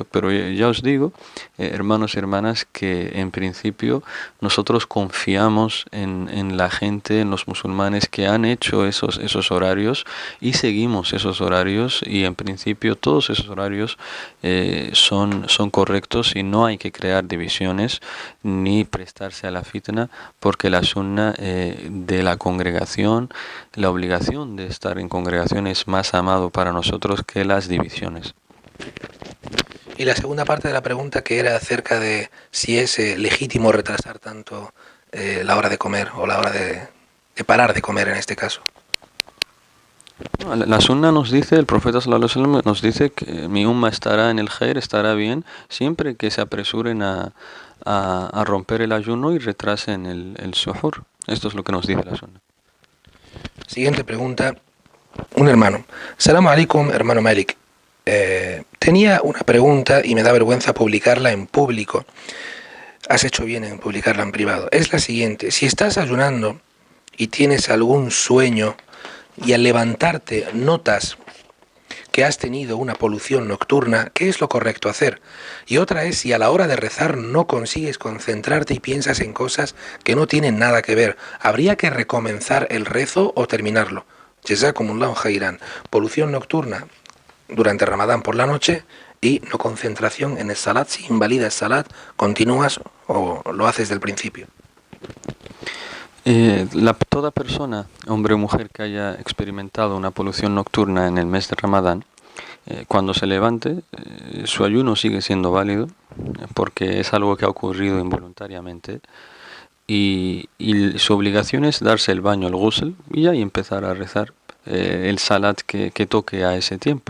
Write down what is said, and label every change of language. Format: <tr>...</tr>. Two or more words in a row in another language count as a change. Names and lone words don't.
<es>Pero ya os digo, hermanos y hermanas, que en principio nosotros confiamos en la gente, en los musulmanes que han hecho esos horarios y seguimos esos horarios, y en principio todos esos horarios son correctos y no hay que crear divisiones ni prestarse a la fitna, porque la sunna de la congregación, la obligación de estar en congregación es más amado para nosotros que las divisiones. Y la segunda parte de la pregunta, que era acerca de si es legítimo retrasar tanto la hora de comer o la hora de parar de comer en este caso. La sunna nos dice, el profeta</es> <ar>صلى الله عليه وسلم</ar> <es>nos dice que mi umma estará en el khair, estará bien, siempre que se apresuren a romper el ayuno y retrasen el suhur. Esto es lo que nos dice la sunna. Siguiente pregunta, un hermano.</es> <ar>سلام عليكم,</ar> <es>hermano Malik. Tenía una pregunta y me da vergüenza publicarla en público. Has hecho bien en publicarla en privado. Es la siguiente: si estás ayunando y tienes algún sueño y al levantarte notas que has tenido una polución nocturna, ¿qué es lo correcto hacer? Y otra es si a la hora de rezar no consigues concentrarte y piensas en cosas que no tienen nada que ver. ¿Habría que recomenzar el rezo o terminarlo?</es> <ar>جزاكم الله خيرا.</ar> <es>Polución nocturna durante Ramadán por la noche y no concentración en el salat. Si invalida el salat, ¿continúas o lo haces del principio? Toda persona, hombre o mujer, que haya experimentado una polución nocturna en el mes de Ramadán, cuando se levante, su ayuno sigue siendo válido, porque es algo que ha ocurrido involuntariamente, y su obligación es darse el baño, el ghusl, y ya y empezar a rezar el salat que toque a ese tiempo.</es>